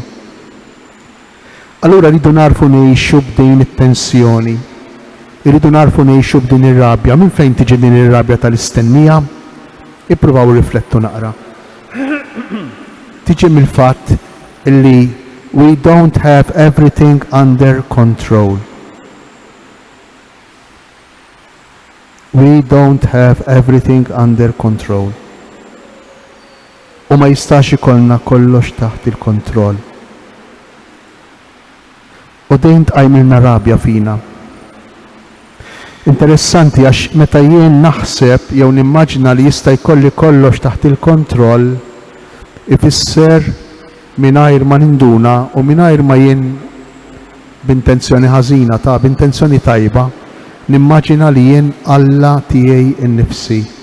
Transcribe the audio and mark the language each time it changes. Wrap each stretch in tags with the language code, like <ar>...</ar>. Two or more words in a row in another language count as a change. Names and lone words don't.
<mt>Allura rridu narfu ngħixu b'din it-tensjoni. Irridu narfu ngħixu b'din ir-rabja. Minn fejn tiġi din ir-rabja tal-istennija? Ippruvaw irriflettu naqra. Tiġi mill-fatt illi</mt> <en>we don't have everything under control. We don't have everything under control.</en> <mt>U ma jistax ikollna kollox taħt il-kontroll. U dejn tqajmilna rabja fina. Interessanti għax meta jien naħseb jew nimmaġina li jista' jkolli kollox taħt il-kontroll, ifisser mingħajr ma ninduna u mingħajr ma jien b'intenzjoni ħażina b'intenzjoni tajba, nimmaġina li jien Alla tiegħi innifsi.</mt>